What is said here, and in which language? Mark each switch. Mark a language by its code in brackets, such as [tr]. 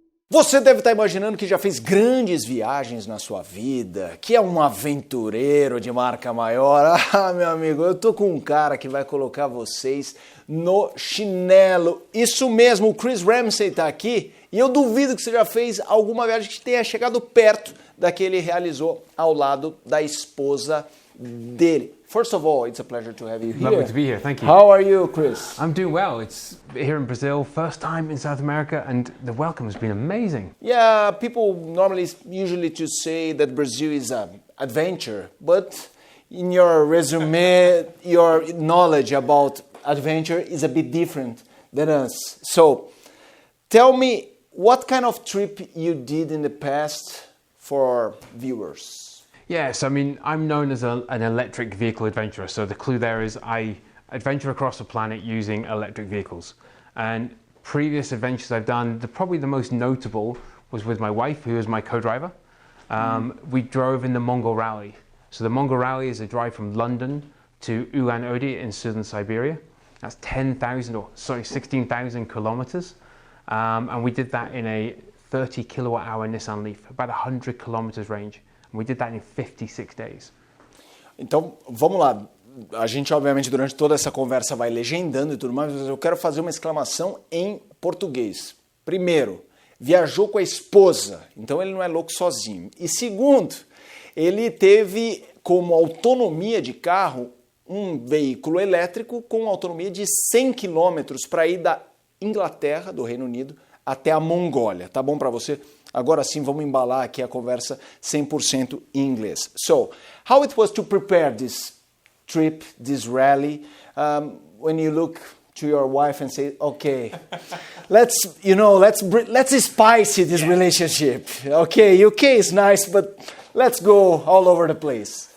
[pt] Você deve estar imaginando que já fez grandes viagens na sua vida, que é um aventureiro de marca maior. Ah, meu amigo, eu tô com um cara que vai colocar vocês no chinelo. Isso mesmo, o Chris Ramsey tá aqui e eu duvido que você já fez alguma viagem que tenha chegado perto da que ele realizou ao lado da esposa dele. [en] First of all, it's a pleasure to have you here. Lovely to be here, thank you. How are you, Chris? I'm doing well. It's here in Brazil, first time in South America, and the welcome has been amazing. Yeah, people usually to say that Brazil is an adventure, but in your resume, your knowledge about adventure is a bit different than us. So, tell me what kind of trip you did in the past for viewers. Yes, I mean, I'm known as an electric vehicle adventurer, so the clue there is I adventure across the planet using electric vehicles. And previous adventures I've done, probably the most notable was with my wife, who is my co-driver. We drove in the Mongol Rally. So the Mongol Rally is a drive from London to Ulan-Ude in southern Siberia. That's 16,000 kilometers. And we did that in a 30 kilowatt hour Nissan Leaf, about 100 kilometers range. We did that in 56 days. [pt] Então, vamos lá. A gente, obviamente, durante toda essa conversa vai legendando e tudo mais, mas eu quero fazer uma exclamação em português. Primeiro, viajou com a esposa, então ele não é louco sozinho. E segundo, ele teve como autonomia de carro um veículo elétrico com autonomia de 100 km para ir da Inglaterra, do Reino Unido, até a Mongólia. Tá bom para você? Agora sim, vamos embalar aqui a conversa 100% em inglês. [en] So, how it was to prepare this trip, this rally, when you look to your wife and say, okay, let's spice this relationship. Okay, UK is nice, but let's go all over the place.